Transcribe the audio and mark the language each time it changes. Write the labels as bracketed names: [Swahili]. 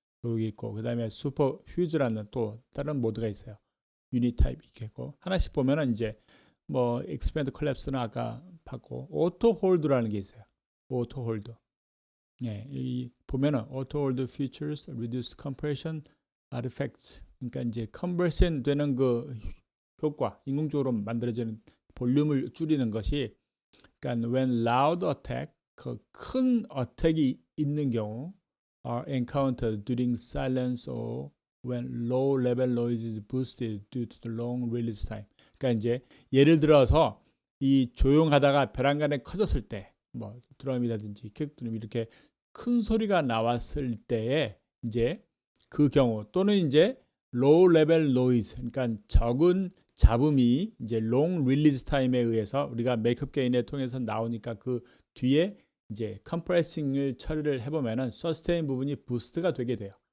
[Korean] 여기 있고, 그 다음에 슈퍼 휴즈라는 또 다른 모드가 있어요. 유닛 타입이 있겠고, 하나씩 보면은 이제 뭐 익스펜드 콜랩스는 아까 봤고, 오토 홀드라는 게 있어요. 오토 홀드. 예, 이 보면은 오토 홀드 [English] features, reduced compression, artifacts. [Korean] 그러니까 이제 컨버션 되는 그 효과, 인공적으로 만들어지는 볼륨을 줄이는 것이, 그러니까 [English] when loud attack, [Korean] 그 큰 어택이 있는 경우 [English] are encountered during silence or when low level noise is boosted due to the long release time. [Korean] 그러니까 이제 예를 들어서 이 조용하다가 벼랑간에 커졌을 때, 뭐 드럼이라든지 킥 드럼 이렇게 큰 소리가 나왔을 때에 이제 그 경우, 또는 이제 [English] low level noise, [Korean] 그러니까 적은 잡음이 이제 롱 릴리즈 타임에 의해서 우리가 메이크업 게인을 통해서 나오니까 그 뒤에 이제 컴프레싱을 처리를 해보면은 서스테인 부분이 부스트가 되게 돼요.